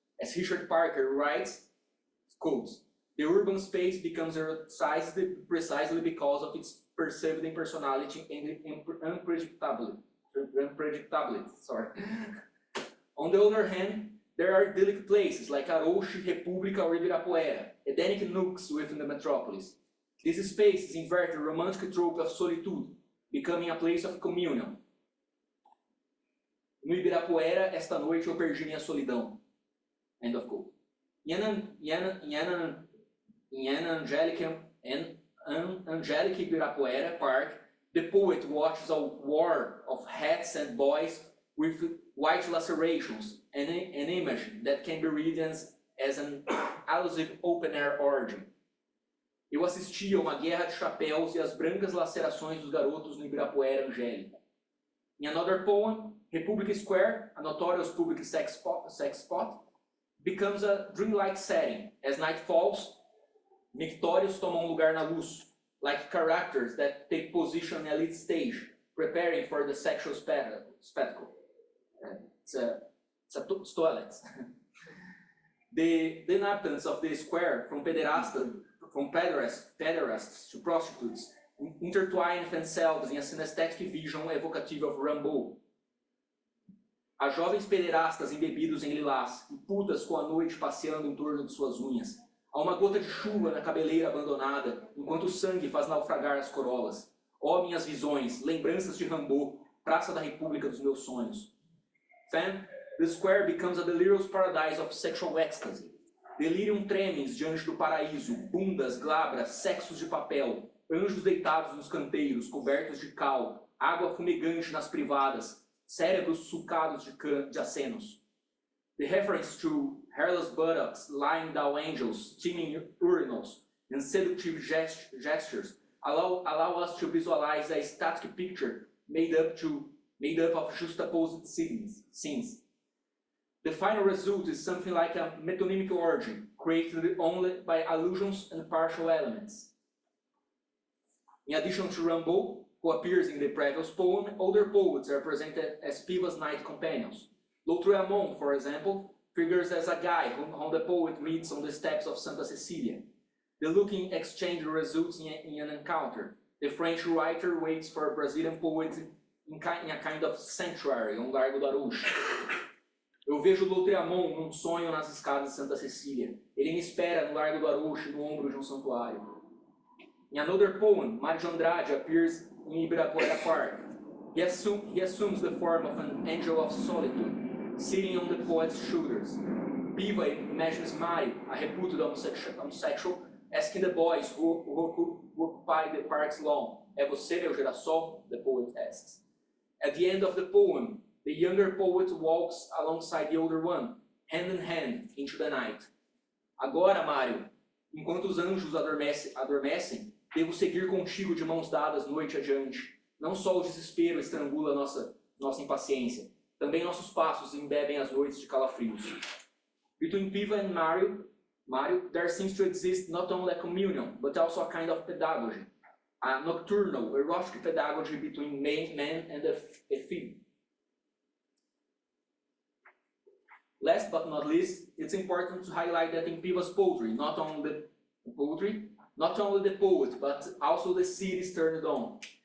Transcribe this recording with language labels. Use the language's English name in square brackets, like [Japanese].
[English] As Richard Parker writes, quotes, the urban space becomes eroticized precisely because of its perceived impersonality and unpredictability. On the other hand, there are idyllic places like Arouche, República, or Ibirapuera, Edenic nooks within the metropolis. These spaces invert the romantic trope of solitude, becoming a place of communion. [Portuguese] No Ibirapuera, esta noite eu perdi minha solidão. [English] End of quote. In an angelic Ibirapuera park, the poet watches a war of hats and boys with white lacerations, an image that can be read as an allusive open-air orgy. [Portuguese] Eu assistia a uma guerra de chapéus e as brancas lacerações dos garotos no Ibirapuera angélico. [English] In another poem, Republic Square, a notorious public sex spot, becomes a dreamlike setting. As night falls, [Portuguese] mictórios tomam lugar na luz, [English] like characters that take position on the elite stage, preparing for the sexual spectacle. It's a toilet. The inhabitants of the square, from pederasts to prostitutes, intertwine themselves in a synesthetic vision evocative of Rimbaud. [Portuguese] Há jovens pederastas embebidos em lilás e putas com a noite passeando em torno de suas unhas. Há uma gota de chuva na cabeleira abandonada, enquanto o sangue faz naufragar as corolas. Ó minhas visões, lembranças de Rimbaud, Praça da República dos meus sonhos. [English] Then, the square becomes a delirious paradise of sexual ecstasy. [Portuguese] Delirium tremens diante do paraíso, bundas, glabras, sexos de papel, anjos deitados nos canteiros, cobertos de cal, água fumegante nas privadas, cérebros sulcados de acenos. [English] The reference to hairless buttocks, lying down angels, steaming urinals, and seductive gestures allow us to visualize a static picture made up of juxtaposed scenes. The final result is something like a metonymic orgy, created only by allusions and partial elements. In addition to Rimbaud, who appears in the previous poem, other poets are presented as Piva's night companions. Lautréamont, for example, figures as a guy whom the poet meets on the steps of Santa Cecilia. The looking exchange results in an encounter. The French writer waits for a Brazilian poet in a kind of sanctuary on Largo do Arouche. [Portuguese] Eu vejo Lautréamont num sonho nas escadas de Santa Cecília. Ele me espera no Largo do Arouche, no ombro de um santuário. [English] In another poem, Mário Andrade appears in Ibirapuera Park. He assumes the form of an angel of solitude, sitting on the poet's shoulders. Piva imagines Mário, a reputed homosexual, asking the boys who occupy the park's lawn, [Portuguese] "É você meu girassol?" [English] the poet asks. At the end of the poem, the younger poet walks alongside the older one, hand in hand, into the night. [Portuguese] Agora, Mário, enquanto os anjos adormecem, devo seguir contigo de mãos dadas noite adiante. Não só o desespero estrangula nossa impaciência, também nossos passos embebem as noites de calafrios. [English] Between Piva and Mário, there seems to exist not only a communion, but also a kind of pedagogy, a nocturnal, erotic pedagogy between man and a fig. Last but not least, it's important to highlight that in Piva's poetry, not only the poet, but also the cities turned on.